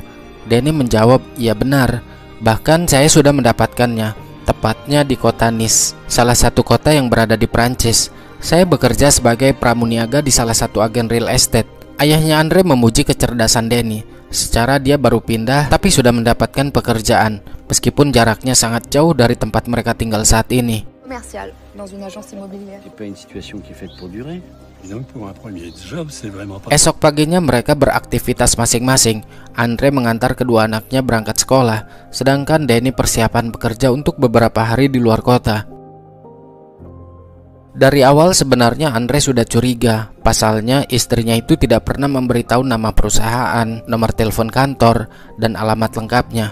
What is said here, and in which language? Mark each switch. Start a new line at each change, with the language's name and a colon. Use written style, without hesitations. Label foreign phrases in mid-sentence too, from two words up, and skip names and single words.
Indonesian: Denny menjawab, "Iya benar. Bahkan saya sudah mendapatkannya, tepatnya di kota Nice, salah satu kota yang berada di Prancis. Saya bekerja sebagai pramuniaga di salah satu agen
English: real estate."
Indonesian: Ayahnya Andre memuji kecerdasan Denny. Secara dia baru pindah tapi sudah mendapatkan pekerjaan, meskipun jaraknya sangat jauh dari tempat mereka tinggal saat ini.
French: Commercial dans une agence immobilière. C'est pas une situation qui est faite pour durer. Donc pour un premier job, c'est vraiment pas...
Indonesian: Esok paginya mereka beraktivitas masing-masing. Andre mengantar kedua anaknya berangkat sekolah, sedangkan Denny persiapan bekerja untuk beberapa hari di luar kota. Dari awal sebenarnya Andre sudah curiga. Pasalnya istrinya itu tidak pernah memberitahu nama perusahaan, nomor telepon kantor, dan alamat lengkapnya.